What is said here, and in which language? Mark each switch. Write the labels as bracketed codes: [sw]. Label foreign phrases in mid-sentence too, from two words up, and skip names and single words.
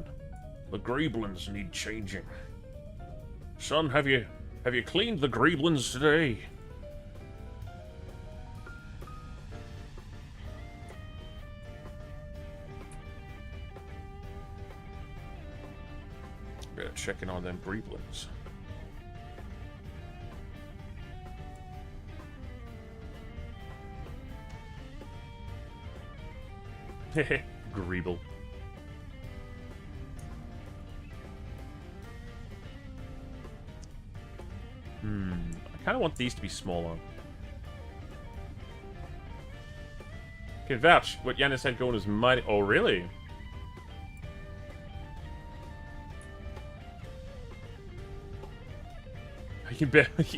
[en] The greeblins need changing. Son, have you cleaned the greeblins today? Better check in on them greeblins. Heh Greeble. I kind of want these to be smaller. Can vouch. What Yanis had going is mighty... Oh, really? I can barely...